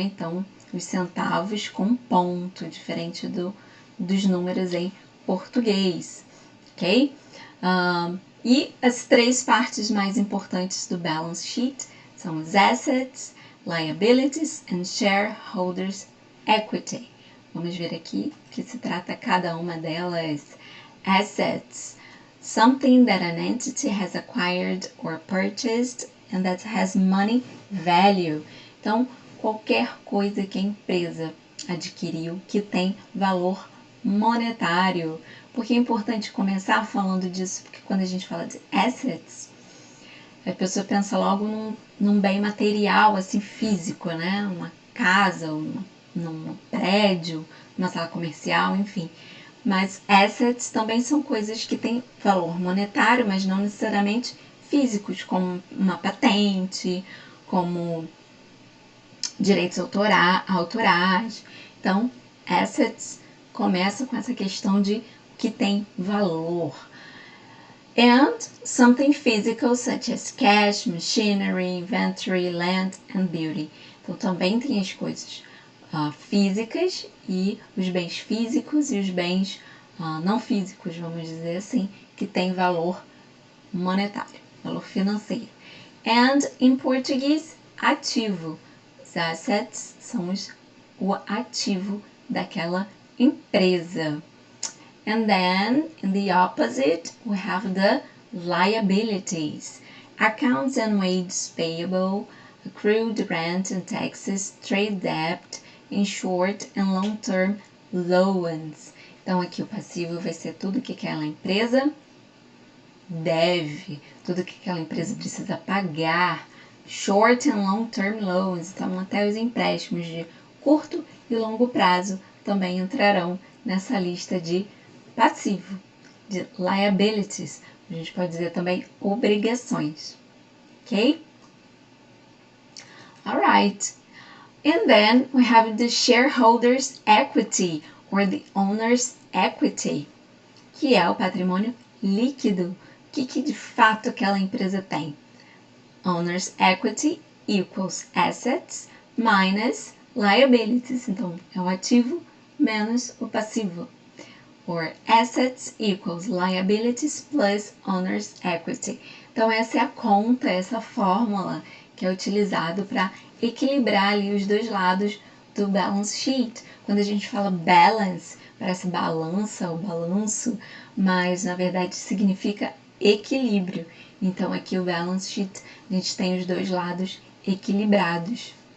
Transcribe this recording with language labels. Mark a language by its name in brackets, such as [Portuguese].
[Portuguese] Então, os centavos com ponto, diferente dos números em português, ok? E as três partes mais importantes do balance sheet são os assets, [English] liabilities and shareholders equity. [Portuguese] Vamos ver aqui que se trata cada uma delas. [English] Assets, something that an entity has acquired or purchased and that has money value. [Portuguese] Então, qualquer coisa que a empresa adquiriu que tem valor monetário. Por que é importante começar falando disso? Porque quando a gente fala de assets, a pessoa pensa logo num bem material, assim, físico, né? Uma casa, num prédio, uma sala comercial, enfim. Mas assets também são coisas que têm valor monetário, mas não necessariamente físicos, como uma patente, como direitos autorais. Então, assets começa com essa questão de que tem valor. [English] And something physical such as cash, machinery, inventory, land and beauty. [Portuguese] Então, também tem as coisas físicas e os bens físicos e os bens não físicos, vamos dizer assim, que têm valor monetário, valor financeiro. And, em português, ativo. Os assets são o ativo daquela empresa. [English] And then, in the opposite, we have the liabilities. Accounts and wages payable, accrued rent and taxes, trade debt, and short and long-term loans. [Portuguese] Então, aqui o passivo vai ser tudo que aquela empresa deve, tudo que aquela empresa precisa pagar. [English] Short and long-term loans, [Portuguese] então até os empréstimos de curto e longo prazo também entrarão nessa lista de passivo, de liabilities. A gente pode dizer também obrigações. [English] Ok? Alright. And then we have the shareholders' equity, or the owner's equity, [Portuguese] que é o patrimônio líquido. O que de fato aquela empresa tem? [English] Owner's equity equals assets minus liabilities. [Portuguese] Então, é o ativo menos o passivo. [English] Or assets equals liabilities plus owner's equity. [Portuguese] Então, essa é a conta, essa fórmula que é utilizado para equilibrar ali os dois lados do balance sheet. Quando a gente fala balance, parece balança ou balanço, mas na verdade significa equilíbrio. Então, aqui o balance sheet, a gente tem os dois lados equilibrados.